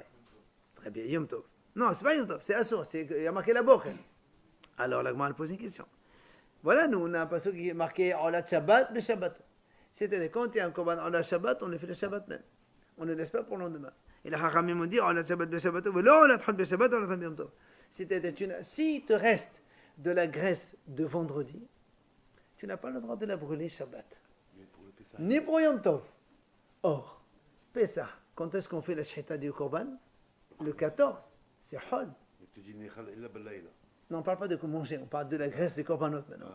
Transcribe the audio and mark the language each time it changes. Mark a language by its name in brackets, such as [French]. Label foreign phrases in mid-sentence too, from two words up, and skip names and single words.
[French] Très bien, Yom Tov. Non, c'est pas Yom Tov, c'est Assour. Il y a marqué la boker. Alors, la Gemara pose une question. Voilà, nous, on a un passage qui est marqué [Hebrew] עולת שבת, [French] le Shabbat. C'est-à-dire, quand il y a un [Hebrew] קרבן עולת שבת, [French] on le fait le Shabbat même. On ne laisse pas pour le lendemain. Et la Hachamim ont dit [Hebrew] עולת שבת, [French] le Shabbat, [Hebrew] עולת שבת, עולת יום טוב. [French] C'est-à-dire, si te reste de la graisse de vendredi, tu n'as pas le droit de la brûler Shabbat. Ni pour Yom Tov. Or, Pessah, quand est-ce qu'on fait la shchita du Korban? Le 14, c'est Hol. Non, on ne parle pas de manger, on parle de la graisse des Korbanot maintenant.